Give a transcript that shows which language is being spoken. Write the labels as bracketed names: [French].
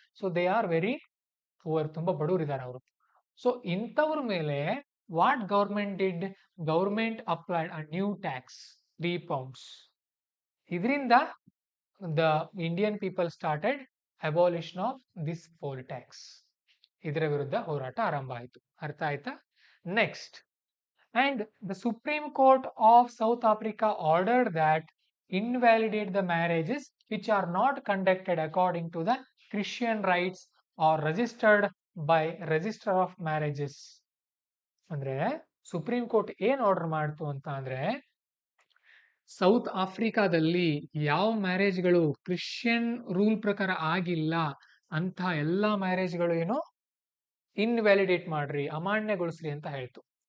[English] so they are very poor, [Kannada] ತುಂಬಾ ಬಡವರಿದ್ದಾರೆ ಅವರು. [English] so [Kannada] ಇಂಥವ್ರ ಮೇಲೆ [English] What government did? Government applied a new tax, 3 pounds. [Kannada] ಇದರಿಂದ [English] The Indian people started abolition of this poll tax. [Kannada] ಇದರ ವಿರುದ್ಧ ಹೋರಾಟ ಆರಂಭ ಆಯಿತು. ಅರ್ಥ ಆಯ್ತಾ? [English] Next, and the supreme court of South Africa ordered that invalidate the marriages which are not conducted according to the Christian rites or registered by Register of Marriages. [Kannada] ಅಂದ್ರೆ supreme court ಏನ್ order ಮಾಡ್ತು ಅಂತ ಅಂದ್ರೆ, south ಆಫ್ರಿಕಾದಲ್ಲಿ ಯಾವ ಮ್ಯಾರೇಜ್ಗಳು Christian rule ಪ್ರಕಾರ ಆಗಿಲ್ಲ ಅಂತ ಎಲ್ಲಾ ಮ್ಯಾರೇಜ್ಗಳು ಏನು ಇನ್ವ್ಯಾಲಿಡೇಟ್ ಮಾಡ್ರಿ, ಅಮಾನ್ಯಗೊಳಿಸ್ರಿ ಅಂತ ಹೇಳ್ತು.